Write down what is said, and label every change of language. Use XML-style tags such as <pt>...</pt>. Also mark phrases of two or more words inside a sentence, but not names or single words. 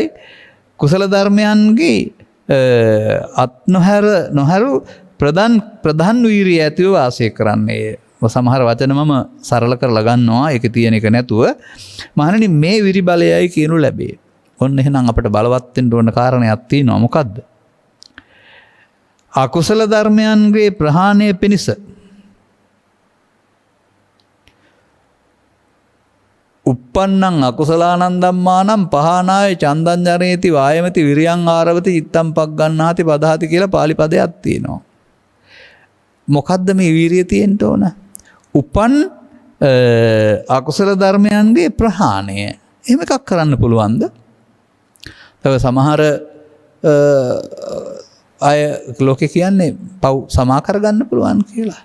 <si>කුසල ධර්මයන්ගේ අත් නොහැරු ප්‍රධාන වීරිය ඇතිව වාසය කරන්නේ. සමහර වචන මම සරල කරලා ගන්නවා ඒක තියෙන එක නැතුව. මහණෙනි මේ විරි බලයයි කියනු ලැබේ. ඔන්න එහෙනම් අපිට බලවත් වෙන්න ඕන කාරණයක් තියෙනවා. මොකද්ද? අකුසල ධර්මයන්ගේ ප්‍රහාණය පිණිස</si> <pi>uppannං අකුසලානං ධම්මානං පහනාය චන්දං ජනේති වායමති විරියං ආරවති චිත්තං පග්ගණ්ණාති පදහති</pi> <si>කියලා පාලි පදයක් තියෙනවා. මොකද්ද මේ වීරිය තියෙන්න ඕන? උපන් අකුසල ධර්මයන්ගේ ප්‍රහාණය. එහෙම එකක් කරන්න පුළුවන්ද? තව සමහර අය ලෝකේ කියන්නේ පව් සමා කරගන්න පුළුවන් කියලා.</si>